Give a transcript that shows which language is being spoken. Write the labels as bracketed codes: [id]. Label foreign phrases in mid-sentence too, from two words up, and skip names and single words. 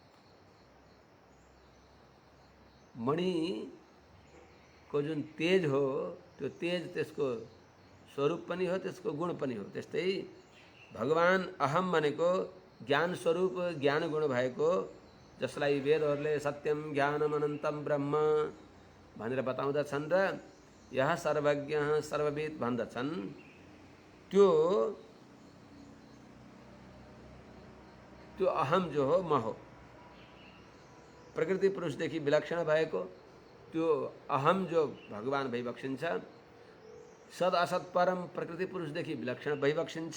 [ne] मणिको जुन तेज हो त्यो तेज त्यसको स्वरूप पनि हो, त्यसको गुण पनि हो। त्यस्तै भगवान अहम भनेको ज्ञान स्वरूप ज्ञान गुण भएको, जसलाई वेदहरूले [sa] सत्यम ज्ञानम अनन्तम ब्रह्म [ne] भनेर बताउँदछन् र [sa] यह सर्वज्ञ सर्वविद [ne] भन्दछन्, त्यो अहम जो हो म हो। प्रकृति पुरुषदेखि विलक्षण भएको त्यो अहम जो भगवान भइबक्सिन्छ, सद असत परम प्रकृति पुरुषदेखि विलक्षण भइबक्सिन्छ।